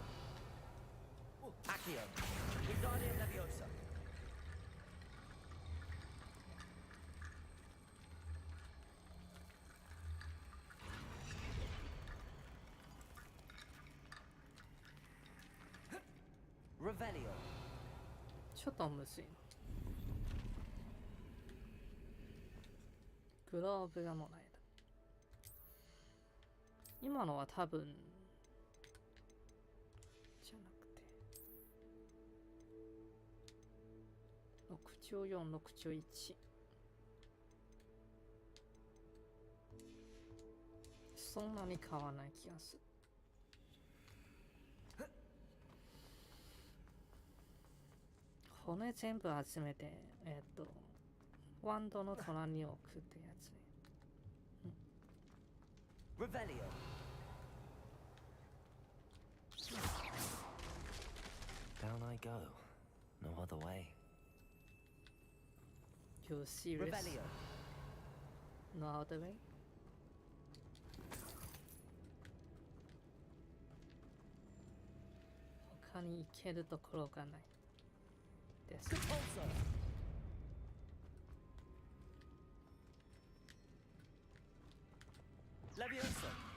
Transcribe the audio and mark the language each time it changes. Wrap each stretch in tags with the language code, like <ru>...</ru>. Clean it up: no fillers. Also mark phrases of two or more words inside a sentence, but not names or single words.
<ja>Accio. Wingardium Leviosa. Revelio. ちょっとむずいな。グローブがもらえる。今のは多分じゃなくて6中4、6中1。そんなに変わらない気がする。骨全部集めて、 ワンドの隣に置くってやつね。 Revelio.</ja> <en>Down I go. No other way. You're serious? Revelio. No other way?</en> <ja>他に行けるところがないです。 Leviosa.</ja>